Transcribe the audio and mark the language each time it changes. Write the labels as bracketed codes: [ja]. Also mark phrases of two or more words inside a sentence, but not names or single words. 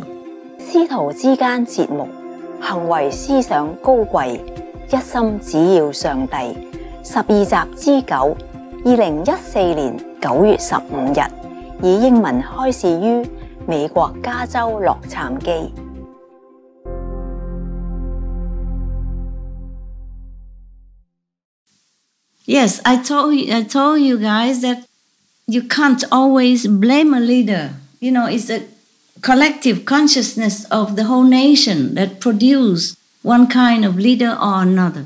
[zh] 師徒之間節目，行為思想高貴，一心只要上帝。12集之9 2014年9月15日，以英文開始於美國加州洛杉磯。 [en] Yes, I told you guys that you can't always blame a leader. You know, it's a collective consciousness of the whole nation that produce one kind of leader or another.